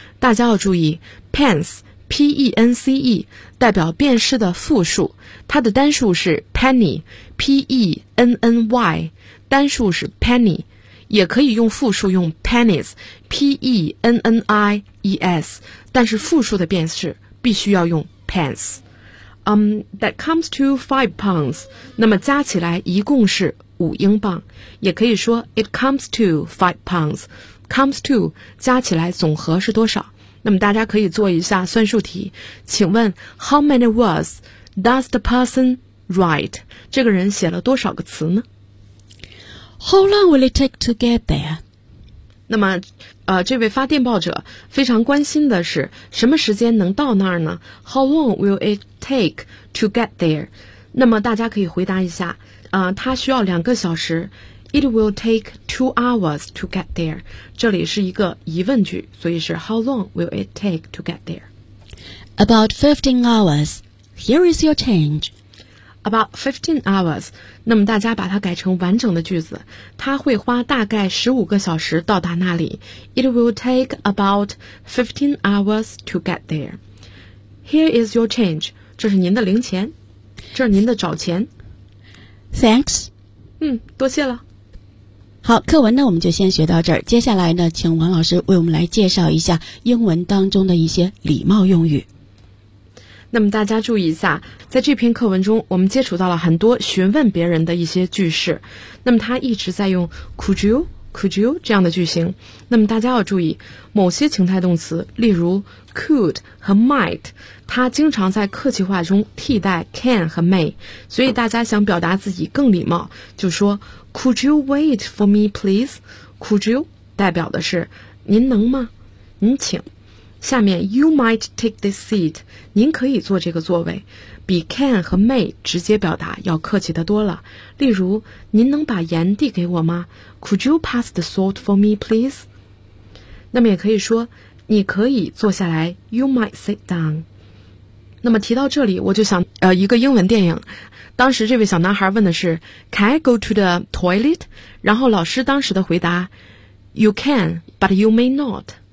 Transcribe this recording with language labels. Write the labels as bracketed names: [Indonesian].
[Chinese] 大家要注意 ，pence, P-E-N-C-E, 代表便士的复数，它的单数是 penny, P-E-N-N-Y, 单数是 penny, 也可以用复数用 pennies, P-E-N-N-I-E-S, 但是复数的便士必须要用 pence. [English] That comes to £5. [Chinese] 那么加起来一共是5英镑。也可以说 [English] It comes to £5. Comes to [Chinese] 加起来总和是多少？那么大家可以做一下算术题。请问 [English] How many words does the person write? [Chinese] 这个人写了多少个词呢？ [English] How long will it take to get there? [Chinese] 那么这位发电报者非常关心的是什么时间能到那儿呢？ [English] How long will it take to get there? [Chinese] 那么大家可以回答一下他需要两个小时。 [English] It will take 2 hours to get there. [Chinese] 这里是一个疑问句，所以是 [English] How long will it take to get there? About 15 hours. Here is your change. About 15 hours. [Chinese] 那么大家把它改成完整的句子，它会花大概15个小时到达那里。 [English] It will take about 15 hours to get there. Here is your change. [Chinese] 这是您的零钱，这是您的找钱。 [English] Thanks. [Chinese] 多谢了。好，课文呢我们就先学到这儿，接下来呢请王老师为我们来介绍一下英文当中的一些礼貌用语。那么大家注意一下，在这篇课文中我们接触到了很多询问别人的一些句式，那么他一直在用 could you 这样的句型。那么大家要注意某些情态动词，例如 could 和 might， 它经常在客气话中替代 can 和 may， 所以大家想表达自己更礼貌就说 [English] Could you wait for me, please? [Chinese] Could you 代表的是您能吗？您请。下面 [English] You might take this seat. [Chinese] 您可以坐这个座位，比 can 和 may 直接表达要客气得多了。例如，您能把盐递给我吗？ [English] Could you pass the salt for me, please? [Chinese] 那么也可以说，你可以坐下来。 [English] You might sit down. [Chinese] 那么提到这里我就想一个英文电影，当时这位小男孩问的是 [English] Can I go to the toilet? [Chinese] 然后老师当时的回答 [English] You can, but you may not。